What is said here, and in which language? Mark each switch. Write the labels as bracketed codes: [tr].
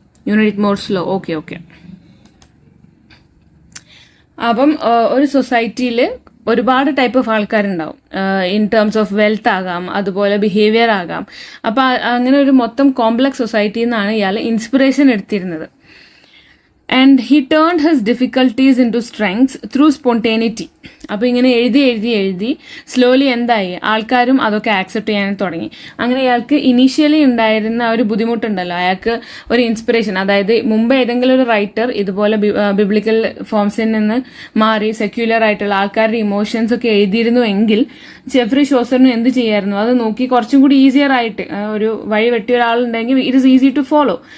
[en] Unit more slow. Okay. [ml] അപ്പം ഒരു സൊസൈറ്റിയിൽ ഒരുപാട് ടൈപ്പ് ഓഫ് ആൾക്കാരുണ്ടാവും. [en] in terms of wealth [ml] ആകാം, അതുപോലെ ബിഹേവിയർ ആകാം. അപ്പൊ അങ്ങനെ ഒരു മൊത്തം കോംപ്ലക്സ് സൊസൈറ്റിയിൽ നിന്നാണ് ഇയാൾ ഇൻസ്പിറേഷൻ എടുത്തിരുന്നത്. [en] And he turned his difficulties into strengths through spontaneity. [ml] അപ്പോൾ ഇങ്ങനെ എഴുതി സ്ലോലി എന്തായി, ആൾക്കാരും അതൊക്കെ ആക്സെപ്റ്റ് ചെയ്യാൻ തുടങ്ങി. അങ്ങനെ അയാൾക്ക് ഇനീഷ്യലി ഉണ്ടായിരുന്ന ഒരു ബുദ്ധിമുട്ടുണ്ടല്ലോ, അയാൾക്ക് ഒരു ഇൻസ്പിറേഷൻ, അതായത് മുമ്പ് ഏതെങ്കിലും ഒരു റൈറ്റർ ഇതുപോലെ ബിബ്ലിക്കൽ ഫോംസിൽ നിന്ന് മാറി സെക്യുലർ ആയിട്ടുള്ള ആൾക്കാരുടെ ഇമോഷൻസ് ഒക്കെ എഴുതിയിരുന്നു എങ്കിൽ ജെഫ്രി ഷോസറിന് എന്ത് ചെയ്യായിരുന്നു, അത് നോക്കി കുറച്ചും കൂടി ഈസിയർ ആയിട്ട് ഒരു വഴി വെട്ടിയ ഒരാളുണ്ടെങ്കിൽ [en] It is easy to follow.